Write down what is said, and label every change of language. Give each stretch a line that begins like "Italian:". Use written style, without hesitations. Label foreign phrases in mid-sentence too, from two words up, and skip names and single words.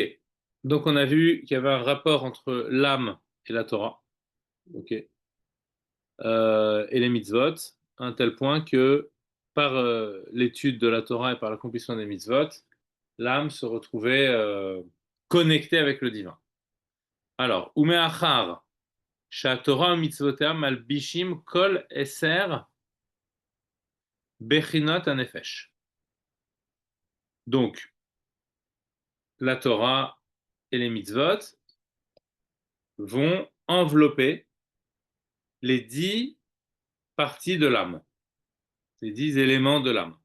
French: Donc, on a vu qu'il y avait un rapport entre l'âme et la Torah. Ok. Et les mitzvot, à un tel point que par l'étude de la Torah et par l'accomplissement des mitzvot, l'âme se retrouvait connectée avec le divin. Alors,
Hebrew: ומאחר תורה ומצוותיה מלבישים כל עשר בחינות הנפש.
French: Donc, la Torah et les mitzvot vont envelopper les 10 parties de l'âme, les 10 éléments de l'âme.